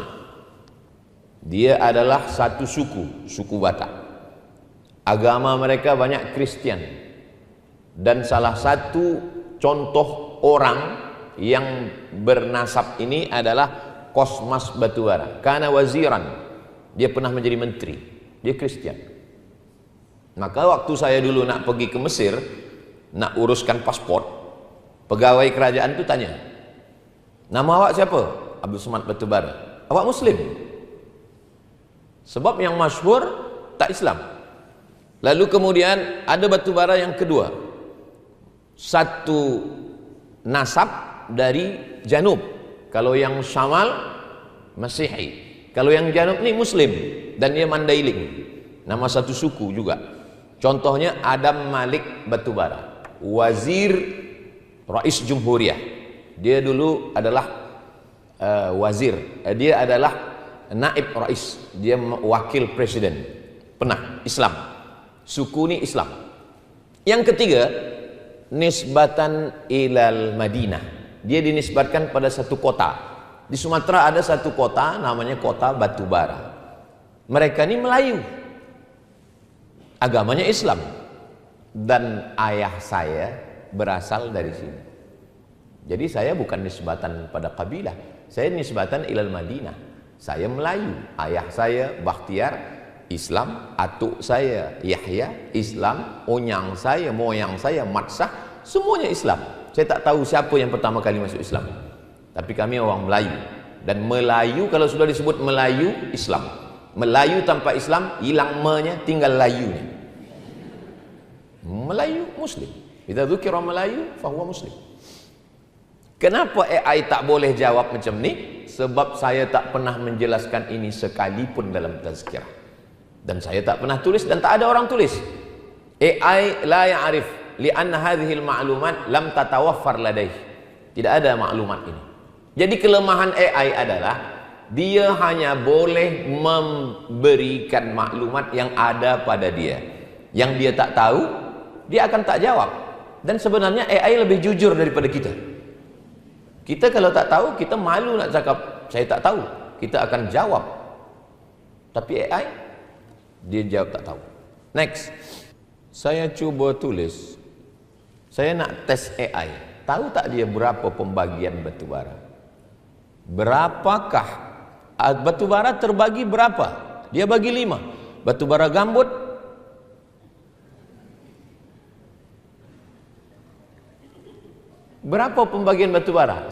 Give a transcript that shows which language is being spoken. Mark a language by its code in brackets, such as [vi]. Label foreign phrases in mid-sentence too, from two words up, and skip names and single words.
[ms] Dia adalah satu suku, suku Batak. Agama mereka banyak Kristen. Dan salah satu contoh orang yang bernasab ini adalah Kosmas Batubara. Karena waziran, dia pernah menjadi menteri. Dia Kristen. Maka waktu saya dulu nak pergi ke Mesir, nak uruskan paspor, pegawai kerajaan itu tanya, nama awak siapa? Abdul Somad Batubara. Awak Muslim? Sebab yang masyhur tak Islam. Lalu kemudian ada batubara yang kedua, satu nasab dari Janub. Kalau yang Syamal Masihi, kalau yang Janub ini Muslim dan dia Mandailing, nama satu suku juga. Contohnya Adam Malik Batubara, [ar] وزير رئيس جمهورية. [ms] Dia dulu adalah wazir, dia adalah [ar] نائب رئيس, [ms] dia wakil presiden, pernah Islam, suku ini Islam. Yang ketiga [ar] نسبةً إلى المدينة, [ms] dia dinisbatkan pada satu kota. Di Sumatera ada satu kota namanya kota Batubara. Mereka ini Melayu, agamanya Islam, dan ayah saya berasal dari sini. Jadi saya bukan nisbatan pada kabilah, saya [ar] نسبةً إلى المدينة. [ms] Saya Melayu, ayah saya Bakhtiar Islam, atuk saya Yahya Islam, onyang saya, moyang saya Matsah, semuanya Islam. Saya tak tahu siapa yang pertama kali masuk Islam, tapi kami orang Melayu. Dan Melayu kalau sudah disebut Melayu, Islam. Melayu tanpa Islam hilang me-nya, tinggal layunya. Melayu Muslim. [ar] إذا ذكر ملايو فهو مسلم. [ms] Kenapa AI tak boleh jawab macam ni? Sebab saya tak pernah menjelaskan ini sekalipun dalam tazkirah. Dan saya tak pernah tulis dan tak ada orang tulis. [ar] AI لا يعرف لأن هذه المعلومات لم تتوفر لديه. [ms] Tidak ada maklumat ini. Jadi kelemahan AI adalah dia hanya boleh memberikan maklumat yang ada pada dia. Yang dia tak tahu, dia akan tak jawab. Dan sebenarnya AI lebih jujur daripada kita. Kita kalau tak tahu, kita malu nak cakap saya tak tahu, kita akan jawab. Tapi AI, dia jawab tak tahu. Next, saya cuba tulis, saya nak tes AI. Tahu tak dia berapa pembagian batubara? Berapakah batubara terbagi berapa? Dia bagi 5. Batubara gambut berapa pembagian batubara?